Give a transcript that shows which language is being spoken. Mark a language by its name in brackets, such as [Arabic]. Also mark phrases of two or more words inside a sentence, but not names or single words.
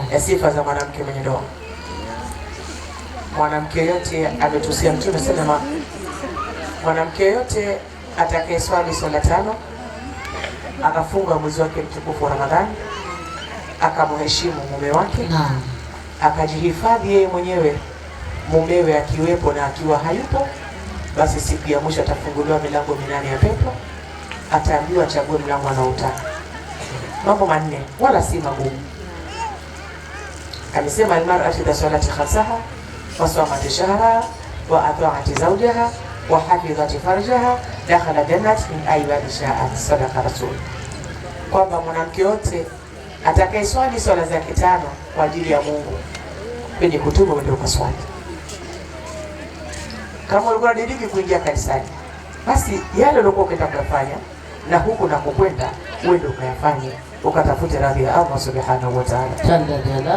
[Swahili] Ya sifa za mwanamke mwenye ndoa. Mwanamke yote ametusia Mtume sema mwanamke yote atakayeswali swala 5 akafunga mwezi wake mtukufu wa Ramadhani akamheshimu mume wake na akajihifadhi yeye mwenyewe mumewe akiwepo na akiwa hayupo, basi siku ya mwisho atafunguliwa milango 8 ya pepo, ataambiwa achague mlango anaotaka. Mambo manne wala si magumu. [Arabic] Amesema المرأة إذا صلت خمسها وصامت شهرها وأطاعت زوجها وحفظت فرجها دخل جنة من أي باب شاءت. صدق رسول. [Swahili] Kwamba mwanamke yote atakayeswali swala zake 5 kwa ajili ya Mungu kwenye kutubu ndio kuswali. Kama ulikuwa unadiliki kuingia kanisani, basi yale uliokuwa ukitaka kufanya na huku na kukwenda wewe ndio ukayafanye, ukatafute radhi ya Allah [Arabic] سبحانه وتعالى.